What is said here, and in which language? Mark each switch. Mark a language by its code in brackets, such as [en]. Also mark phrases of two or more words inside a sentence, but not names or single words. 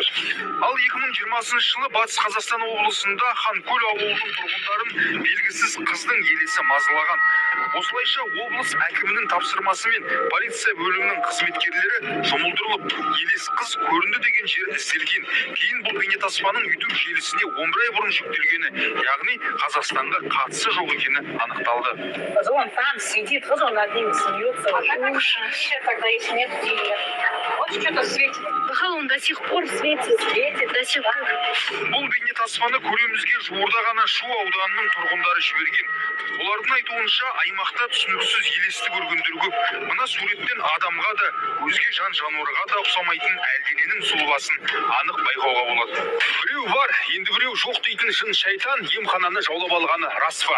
[kk] Ал 2020 жылы Батыс Қазақстан облысында Ханкөл ауылының тұрғындарын белгісіз қыздың елесі мазалаған. Осылайша облыс әкімінің тапсырмасымен полиция бөлімінің қызметкерлері жұмылдырылып, елес қыз көрінді деген жер ізделген. Кейін бұл бейнетаспаның YouTube желісіне 11 ай бұрын жүктелгені, яғни Қазақстанға қатысы жоқ екені анықталды. [ru] Он там сидит, вот он над ними смеется. Тогда их нет. Вот что-то светит. Он до сих пор светит, до сих пор. [kk] Бұл бейнетаспаны көремізге жуырда ғана Шу ауданының тұрғындары жіберген. Олардың айтуынша аймақта түсініксіз елесті көргендер көп. Мына суреттен адамға да, өзге жан жануарға да ұқсамайтын әлдененің сұлбасын анық байқауға болады. Біреу бар, енді біреу жоқ дейтін жын шайтан емхананы жаулап алғаны рас па?